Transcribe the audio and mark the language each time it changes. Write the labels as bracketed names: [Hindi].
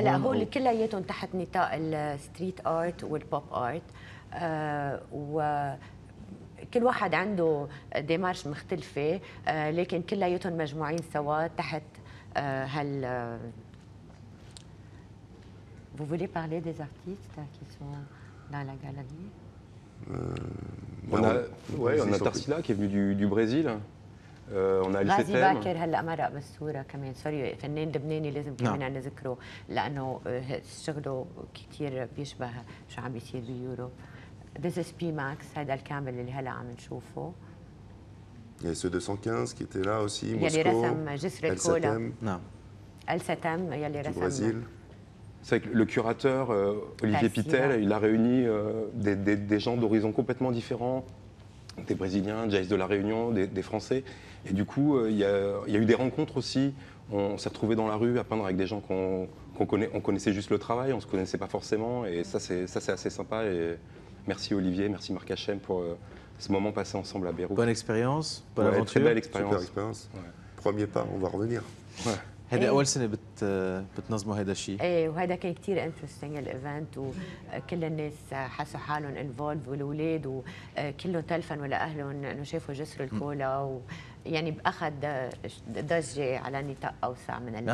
[Arabic] هلا هول كلياتهم تحت نطاق الستريت ارت والبوب ارت وكل واحد عنده ديمارش مختلفه لكن كلياتهم مجموعين سوا تحت هال. [French] Vous voulez parler des artistes qui sont dans la galerie? On a Tarsila qui est venu du Brésil. On a Alice [Arabic] غازي باكر هلا مرق بالصوره كمان سوري فنان لبناني لازم كمان نذكره لانه شغله كثير بيشبه شو عم بيصير بيوروب. [English] This is [Arabic] P-Max هذا الكامل اللي هلا عم نشوفه. [French] Il y a ce 215 qui était là aussi. [Arabic] يلي رسم جسر الكولا. نعم. الستم يلي رسم. [French] C'est vrai que le curateur, Olivier Pitel, il a réuni des gens d'horizons complètement différents, des Brésiliens, Jace de la Réunion, des Français. Et du coup, il y a eu des rencontres aussi. On s'est retrouvés dans la rue à peindre avec des gens qu'on connaissait juste le travail, on ne se connaissait pas forcément. Et ça, c'est assez sympa. Et merci Olivier, merci Marc Hachem pour ce moment passé ensemble à Beyrouth. Bonne expérience, bonne aventure. Très belle expérience. Super expérience. Ouais. Premier pas, on va revenir. Ouais. [Arabic] هذا أول سنة بتنظموا هذا الشيء. ايه وهذا كان كثير انترستنج الايفنت وكل الناس حسوا حالهم انفولد والاولاد وكلهم تلفنوا لاهلهم انه شافوا جسر الكولا ويعني اخذ ضجه على نطاق اوسع من